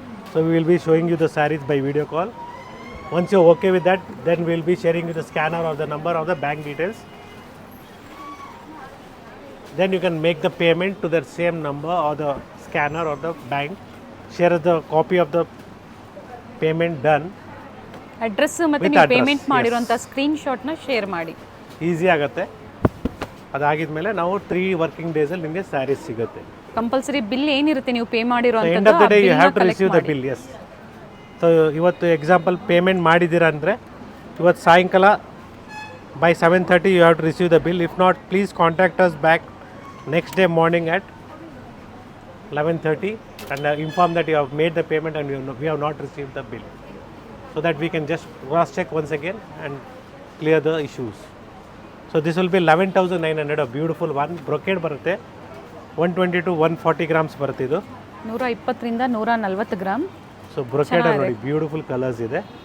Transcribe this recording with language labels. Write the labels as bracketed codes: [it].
[en] So we will be showing you the sarees by video call. Once you're okay with that, then we will be sharing you the scanner or the number of the bank details. Then you can make the payment to that same number or the scanner or the bank. Share us the copy of the payment done. [kn] Address ಮತ್ತೆ ನೀವು payment ಮಾಡಿರೋಂಥ ಸ್ಕ್ರೀನ್ಶಾಟ್ನ share ಮಾಡಿ. Easy ಆಗುತ್ತೆ. ಅದಾಗಿದ್ಮೇಲೆ ನಾವು 3 working ಡೇಸಲ್ಲಿ ನಿಮಗೆ ಸ್ಯಾರೀಸ್ ಸಿಗುತ್ತೆ. Compulsory bill ಏನಿರುತ್ತೆ ನೀವು pay ಮಾಡಿರೋಂಥದ್ದು, [en] End of the day you have to receive the bill. Yes. [kn] So ಇವತ್ತು ಎಕ್ಸಾಂಪಲ್ ಪೇಮೆಂಟ್ ಮಾಡಿದ್ದೀರಾ ಅಂದರೆ ಇವತ್ತು ಸಾಯಂಕಾಲ [en] by 7:30 you have to receive the bill. If not, please contact us back next day morning at 11:30 and inform that you have made the payment and we have not received the bill, so that we can just cross check once again and clear the issues. So this will be 11,900, a beautiful one. [kn] Brocade ಬರುತ್ತೆ, [en] 120 to 140 grams [kn] ಬರುತ್ತೆ ಇದು. 120 ರಿಂದ 140 gram. So brocade ನೋಡಿ, beautiful colours ಇದೆ.